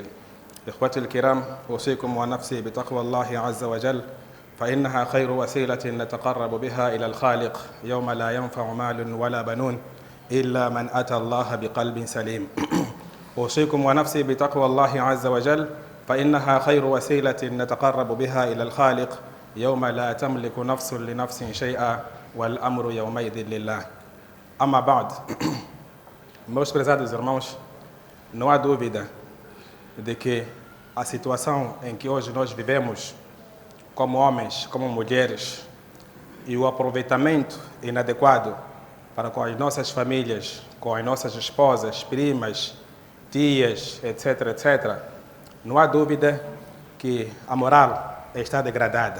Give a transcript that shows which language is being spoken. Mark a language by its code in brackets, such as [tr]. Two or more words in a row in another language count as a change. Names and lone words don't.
[ar] إخوتي الكرام، أوصيكم ونفسي بتقوى الله عز وجل فإنها خير وسيلة نتقرب بها إلى الخالق يوم لا ينفع مال ولا بنون إلا من أتى الله بقلب سليم. أوصيكم ونفسي بتقوى الله عز وجل فإنها خير وسيلة نتقرب بها إلى الخالق يوم لا تملك نفس لنفس شيئا والأمر يومئذ لله. أما بعد, [pt] meus prezados irmãos, não há dúvida de que a situação em que hoje nós vivemos, como homens, como mulheres, e o aproveitamento inadequado para com as nossas famílias, com as nossas esposas, primas, tias, etc., etc., não há dúvida que a moral está degradada.